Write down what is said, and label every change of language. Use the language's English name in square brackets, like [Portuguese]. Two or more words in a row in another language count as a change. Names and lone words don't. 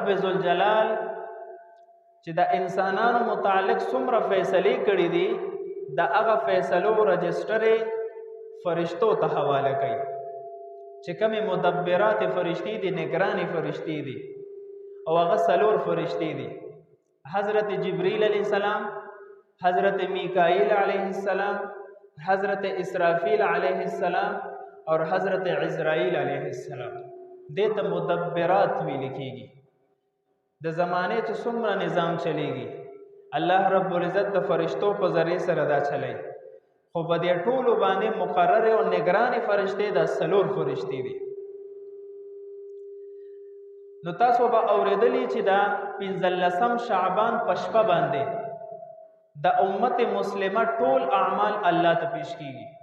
[Pashto] ذوالجلال چې د انسانانو متعلق څومره فیصلې کړي دي د هغه فیصلو رجسټر فرشتو ته حواله کوي چې کومې مدبرات فرشتي دي، نگرانی فرشتي دي، او هغه څلور فرشتي دي: [Urdu] حضرت جبریل [Arabic] علیہ السلام، [Urdu] حضرت میکائیل [Arabic] علیہ السلام، [Urdu] حضرت اسرافیل [Arabic] علیہ السلام [Urdu] اور حضرت عزرائیل [Arabic] علیہ السلام. [Pashto] دیتا مدبرات ویل کېږي. د زمانه چې څومره نظام چلیږي [Arabic] الله رب العزت [Pashto] د فرشتو په ذریعه سره دا چلی، خو په دې ټولو باندې مقرر او نگران فرشتې د څلور فرشتې دي. نو تاسو به اوریدلی چې دا 15 شعبان په شپه باندې د امت مسلمه ټول اعمال الله ته پیش کیږي،